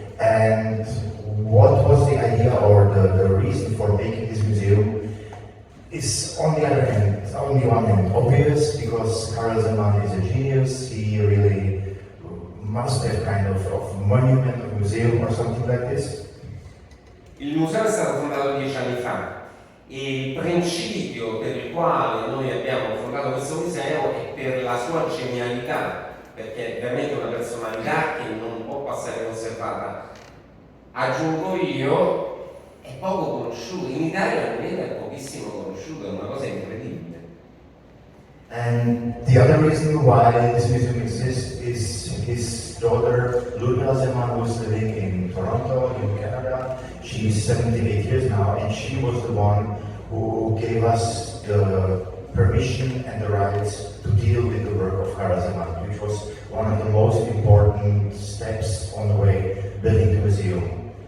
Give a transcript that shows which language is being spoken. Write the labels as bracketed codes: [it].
[en] And what was the idea or the reason for making this museum is on the other hand, on the one hand, obvious, because Karel Zeman is a genius. He really must have kind of monument or museum or something like this. [it] Il museo è stato fondato 10 anni fa e il principio per il quale noi abbiamo fondato questo museo è per la sua genialità, perché è veramente una personalità che non può passare inosservata. Aggiungo io, è poco conosciuto, in Italia almeno è pochissimo conosciuto, è una cosa incredibile. [en] And the other reason why this museum exists is his daughter Ludmila Zeman, who's living in Toronto, in Canada. She's 78 years now, and she was the one who gave us the permission and the rights to deal with the work of Karel Zeman, which was one of the most important steps on the way building the museum.